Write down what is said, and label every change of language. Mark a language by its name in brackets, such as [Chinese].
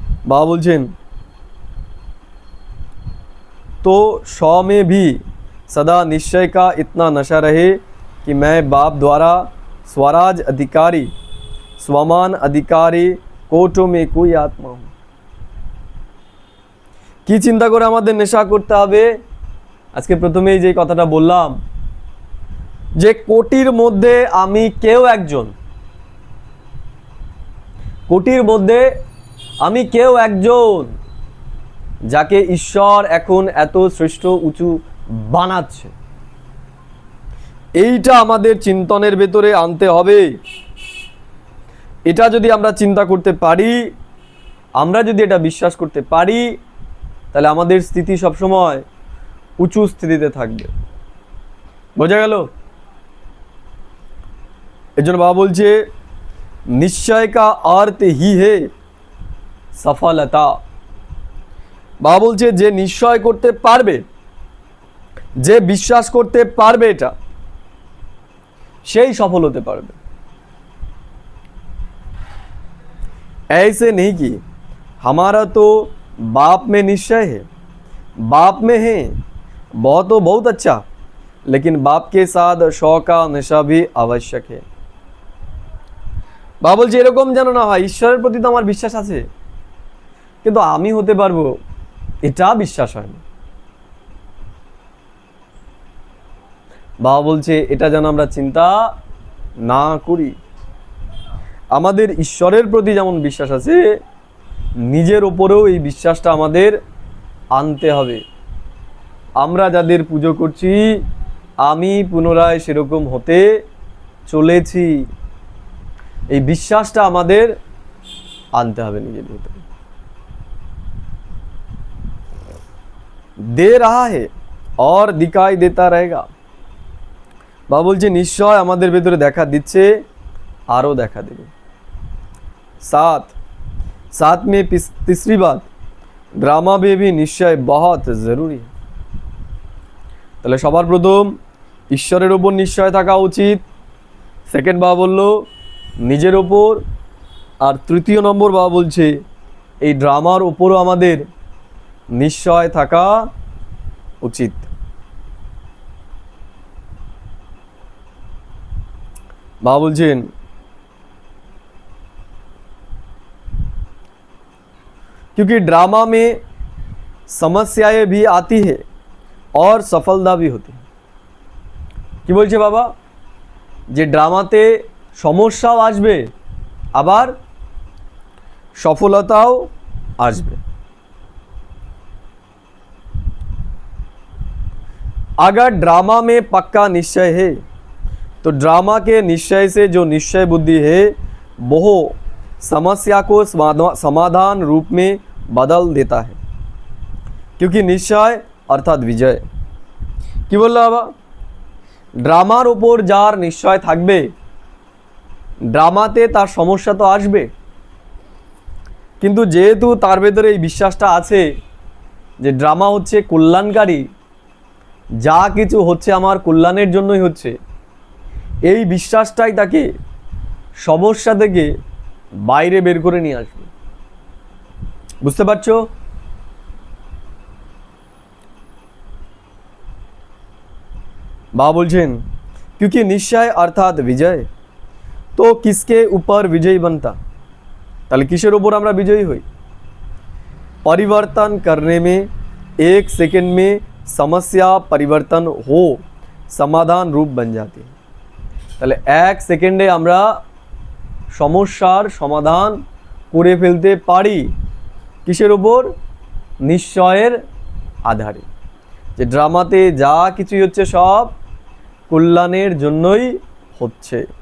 [Bangla] বাবা বলছেন [Hindi] तो सौ में भी सदा निश्चय का इतना नशा रहे कि मैं बाप द्वारा स्वराज अधिकारी स्वमान अधिकारी कोटों में कोई आत्मा हूँ। [Bangla] কি চিন্তা করে আমাদের নেশা করতে হবে? আজকে প্রথমেই যে কথাটা বললাম যে কোটির মধ্যে আমি কেউ একজন, কোটির মধ্যে আমি কেউ একজন যাকে ঈশ্বর এখন এত শ্রেষ্ঠ উঁচু বানাচ্ছে। এইটা আমাদের চিন্তনের ভেতরে আনতে হবে। এটা যদি আমরা চিন্তা করতে পারি, আমরা যদি এটা বিশ্বাস করতে পারি, তাহলে আমাদের স্থিতি সবসময় উঁচু স্থিতিতে থাকবে। বোঝা গেল? এর জন্য বাবা বলছে নিশ্চয় [Hindi] কা अर्थ ही है [Bangla] সফলতা। বাবা বলছে যে নিশ্চয় করতে পারবে, যে বিশ্বাস করতে পারবে এটা, সেই সফল হতে পারবে। [Hindi] ऐसे नहीं कि हमारा तो बाप में निश्चय है, बाप में है बहुत तो बहुत अच्छा, लेकिन बाप के साथ शौक का नशा भी आवश्यक है। [Bangla] বাবা বলছে এরকম যেন না হয় ঈশ্বরের প্রতি তো আমার বিশ্বাস আছে, কিন্তু আমি হতে পারবো এটা বিশ্বাস হয় না। বাবা বলছে এটা যেন আমরা চিন্তা না করি। আমাদের ঈশ্বরের প্রতি যেমন বিশ্বাস আছে, নিজের ওপরেও এই বিশ্বাসটা আমাদের আনতে হবে। আমরা যাদের পুজো করছি, আমি পুনরায় সেরকম হতে চলেছি, এই বিশ্বাসটা আমাদের আনতে হবে নিজের ভিতরে। [Hindi] दे रहा है और दिखाई देता रहेगा। [Bangla] বাবা বলছে নিশ্চয় আমাদের ভেতরে দেখা দিচ্ছে, আরও দেখা দেবে। [Hindi] साथ में तीसरी बात, ड्रामा में भी निश्चय बहुत जरूरी है। [Bangla] তাহলে সবার প্রথম ঈশ্বরের ওপর নিশ্চয় থাকা উচিত। সেকেন্ড বাবা বলল নিজের ওপর, আর তৃতীয় নম্বর বাবা বলছে এই ড্রামার ওপরও আমাদের নিশ্চয় থাকা উচিত। বাবা বলছেন [Hindi] क्योंकि ड्रामा में समस्याएं भी आती है और सफलता भी होती है। [Bangla] কি বলছে বাবা? যে ড্রামাতে সমস্যাও আসবে, আবার সফলতাও আসবে। [Hindi] अगर ड्रामा में पक्का निश्चय है तो ड्रामा के निश्चय से जो निश्चय बुद्धि है वो समस्या को समाधान रूप में बदल देता है, क्योंकि निश्चय अर्थात विजय। [Bangla] কি বললো বাবা? ড্রামার ওপর যার নিশ্চয় থাকবে, ড্রামাতে তার সমস্যা তো আসবে, কিন্তু যেহেতু তার ভেতরে এই বিশ্বাসটা আছে যে ড্রামা হচ্ছে কল্যাণকারী, যা কিছু হচ্ছে আমার কল্যাণের জন্যই হচ্ছে, এই বিশ্বাসটাই তাকে সমস্যা থেকে বাইরে বের করে নিয়ে আসবে। বুঝতে পারছো? বাবা বলছেন [Hindi] क्योंकि निश्चय अर्थात विजय, तो किसके ऊपर विजयी बनता? [Bangla] তাহলে কিসের উপর আমরা বিজয়ী হই? [Hindi] परिवर्तन करने में एक सेकंड में समस्या परिवर्तन हो समाधान रूप बन जाती है। [Bangla] তাহলে এক সেকেন্ডে আমরা সমস্যার সমাধান করে ফেলতে পারি। কিসের উপর? নিশ্চয়ের আধারে, যে ড্রামাতে যা কিছুই হচ্ছে সব কল্যাণের জন্যই হচ্ছে।